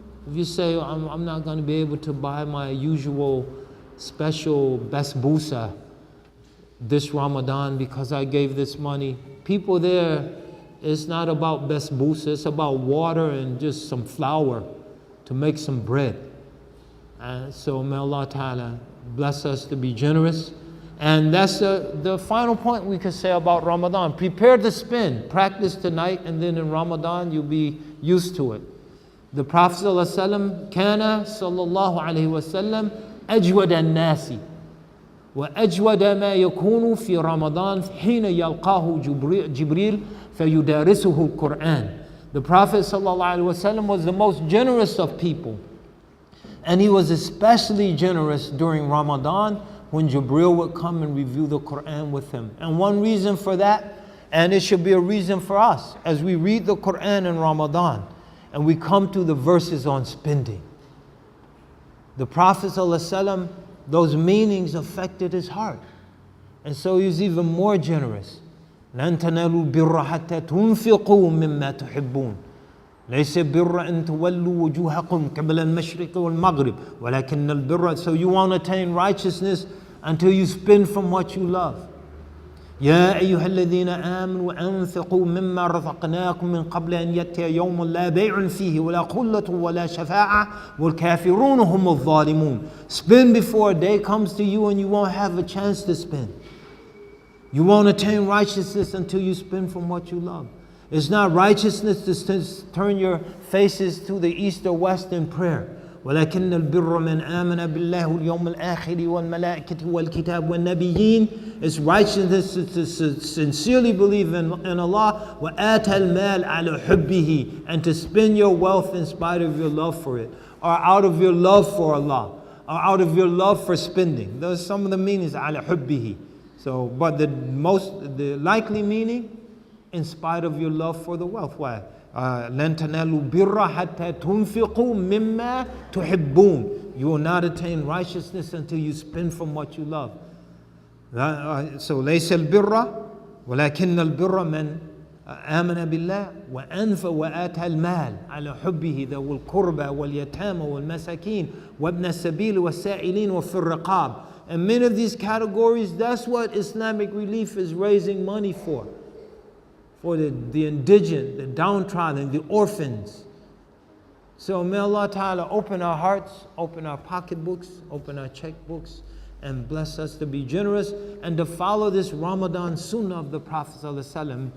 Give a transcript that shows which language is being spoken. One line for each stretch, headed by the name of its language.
English: If you say, I'm not going to be able to buy my usual special basbousa this Ramadan because I gave this money, people there, it's not about basbousa, it's about water and just some flour to make some bread. So may Allah Ta'ala bless us to be generous. And that's the final point we could say about Ramadan. Prepare to spend. Practice tonight, and then in Ramadan you'll be used to it. The Prophet ﷺ
Arabic: كان صلى الله عليه وسلم أجود الناس وأجود ما يكون في رمضان حين يلقاه جبريل فيدارسه القرآن.
English: The Prophet ﷺ was the most generous of people. And he was especially generous during Ramadan when Jibreel would come and review the Quran with him. And one reason for that, and it should be a reason for us, as we read the Quran in Ramadan and we come to the verses on spending. The Prophet ﷺ, those meanings affected his heart. And so he was even more generous.
Arabic: لَن تَنَالُوا الْبِرَّ حَتَّى تُنْفِقُوا مِمَّا تُحِبُّونَ ليس البر أن تولوا وجوهكم قبل المشرق والمغرب ولكن البر.
English: So you won't attain righteousness until you spend from what you love.
Arabic: يا أيها الذين آمنوا أنفقوا مما رزقناكم من قبل أن يأتي يوم لا بيع فيه ولا خلة ولا شفاعة والكافرون هم الظالمون.
English: Spend before a day comes to you and you won't have a chance to spend. You won't attain righteousness until you spend from what you love. It's not righteousness to turn your faces to the east or west in prayer.
Arabic: ولكن البر من آمن بالله واليوم الآخر والملائكة والكتاب والنبيين.
English: It's righteousness to sincerely believe in Allah.
Arabic: وآتى المال على حبه,
English: and to spend your wealth in spite of your love for it, or out of your love for Allah, or out of your love for spending. Those are some of the meanings
Arabic: على حبه.
English: So, but the likely meaning, in spite of your love for the wealth. Why?
Arabic: لَن تَنَالُوا بِرَّ حَتَّى تُنْفِقُوا مِمَّا تُحِبُّونَ.
English: You will not attain righteousness until you spend from what you love.
Arabic: So ليس البر ولكن البر من آمن بالله وأنفق وآتى المال على حبه ذوي القربى واليتامى والمساكين وابن السبيل والسائلين وفي الرقاب.
English: And many of these categories, that's what Islamic Relief is raising money for the indigent, the downtrodden, the orphans. So may Allah Ta'ala open our hearts, open our pocketbooks, open our checkbooks, and bless us to be generous and to follow this Ramadan sunnah of the Prophet ﷺ.